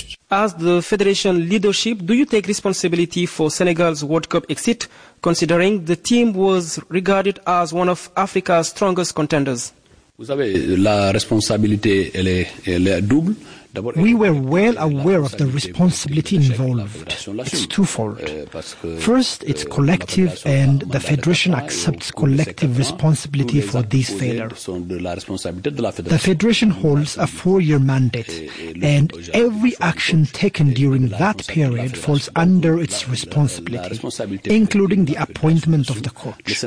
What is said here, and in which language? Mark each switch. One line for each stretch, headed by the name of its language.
English: As the Federation leadership, do you take responsibility for Senegal's World Cup exit, considering the team was regarded as one of Africa's strongest contenders?
French: Vous savez, la responsabilité, elle est double.
English: We were well aware of the responsibility involved. It's twofold. First, it's collective, and the Federation accepts collective responsibility for this failure. The Federation holds a four-year mandate, and every action taken during that period falls under its responsibility, including the appointment of the coach.